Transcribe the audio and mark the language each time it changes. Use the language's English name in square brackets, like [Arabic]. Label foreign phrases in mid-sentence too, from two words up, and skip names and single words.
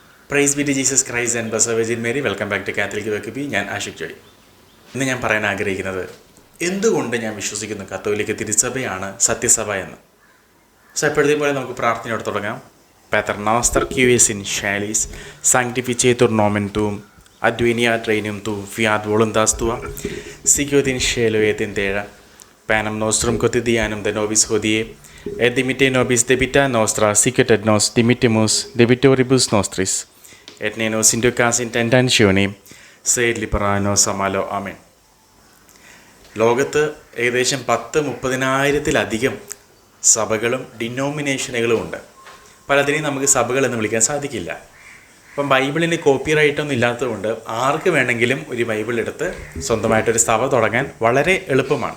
[English] Praise be to Jesus Christ and Blessed Virgin Mary. Welcome back to Catholic Vekkubi. [Malayalam] ഞാൻ ആഷിക് ജോയ്. ഇന്ന് ഞാൻ പറയാൻ ആഗ്രഹിക്കുന്നത് എന്തുകൊണ്ട് ഞാൻ വിശ്വസിക്കുന്നു കത്തോലിക്ക തിരുസഭയാണ് സത്യസഭ എന്ന്. സോ എപ്പോഴത്തെ പോലെ നമുക്ക് പ്രാർത്ഥനയോടെ തുടങ്ങാം. [Latin] Pater noster qui es in caelis, sanctificetur nomen tuum, adveniat regnum tuum, fiat voluntas tua, sicut in cielo et in terra. Panem nostrum quotidianum de nobis hodie, et dimitte nobis debita nostra, sicut et nos dimittimus debitoribus nostris, et ne nos inducas in tentationem, sed libera nos a malo. Amen. [Malayalam] ലോകത്ത് ഏകദേശം 10-30,000-ത്തിലധികം സഭകളും ഡിനോമിനേഷനുകളും ഉണ്ട്. പലതിനെയും നമുക്ക് സഭകൾ എന്ന് വിളിക്കാൻ സാധിക്കില്ല. അപ്പം ബൈബിളിന് കോപ്പിറൈറ്റൊന്നും ഇല്ലാത്തതുകൊണ്ട് ആർക്ക് വേണമെങ്കിലും ഒരു ബൈബിൾ എടുത്ത് സ്വന്തമായിട്ടൊരു സഭ തുടങ്ങാൻ വളരെ എളുപ്പമാണ്.